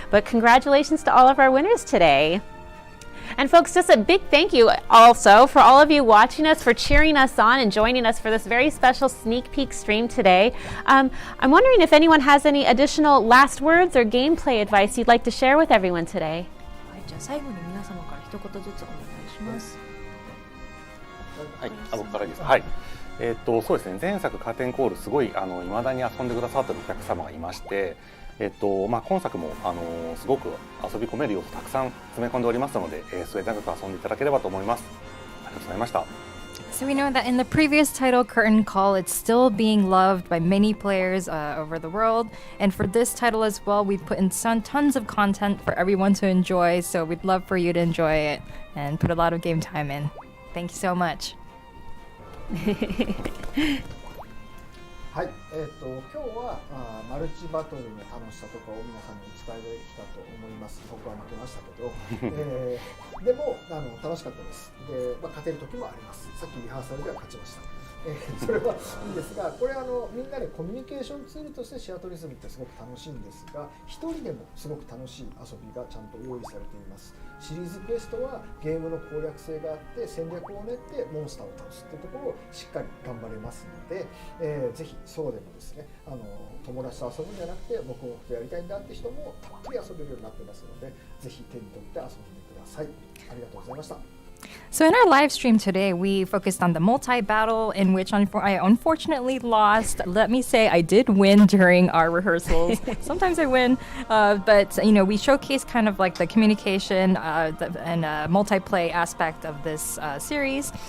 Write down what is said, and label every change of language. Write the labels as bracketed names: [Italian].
[English] But congratulations to all of our winners today. And folks, just a big thank you also for all of you watching us, for cheering us on and joining us for this very special sneak peek stream today. I'm wondering if anyone has any additional last words or gameplay advice you'd like to share with everyone today. [Japanese] じゃあ最後に皆様から一言ずつお願いします。はい、僕からいいですか。はい。そうですね。前作カーテンコールすごい未だに遊んでくださってるお客様がいまして、今作もすごく遊び込める要素たくさん詰め込んでおりますので、末永く遊んでいただければと思います。ありがとうございました。 [English] So we know that in the previous title, Curtain Call, it's still being loved by many players over the world. And for this title as well, we've put in tons of content for everyone to enjoy. So we'd love for you to enjoy it and put a lot of game time in. Thank you so much. [Japanese] はい、今日はマルチバトルの楽しさとかを皆さんにお伝えできたと思います。僕は負けましたけど、でも楽しかったです。で、勝てる時もあります。さっきリハーサルでは勝ちました。それはいいんですが、これみんなでコミュニケーションツールとしてシアトリズムってすごく楽しいんですが、一人でもすごく楽しい遊びがちゃんと用意されています。シリーズクエストはゲームの攻略性があって戦略を練ってモンスターを倒すっていうところをしっかり頑張れますので、ぜひそうでもですね、友達と遊ぶんじゃなくて僕もやりたいんだって人もたっぷり遊べるようになってますので、ぜひ手に取って遊んでください。ありがとうございました。 [English] So in our live stream today, we focused on the multi-battle in which I unfortunately lost. Let me say I did win during our rehearsals. Sometimes I win, but we showcased kind of like the communication and multiplayer aspect of this series.